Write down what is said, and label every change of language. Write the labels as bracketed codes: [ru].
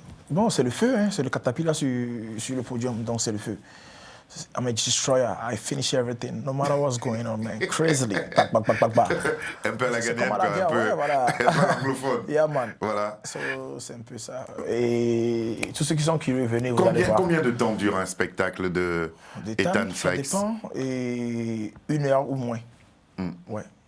[fr] Bon, c'est le feu, hein. C'est le Caterpillar sur le podium, donc c'est le feu. [en] I'm a destroyer, I finish everything, no matter what's going on, man. Crazily. Back. [fr] Un peu à la Ghanéenne, un peu voilà. anglophone. [en] Yeah, man. [fr] Voilà. C'est un peu ça. Et tous ceux qui sont curieux, venez, vous allez voir. Combien de temps dure un spectacle de Ethan Flakes? Ça dépend, et 1 heure ou moins. Ouais.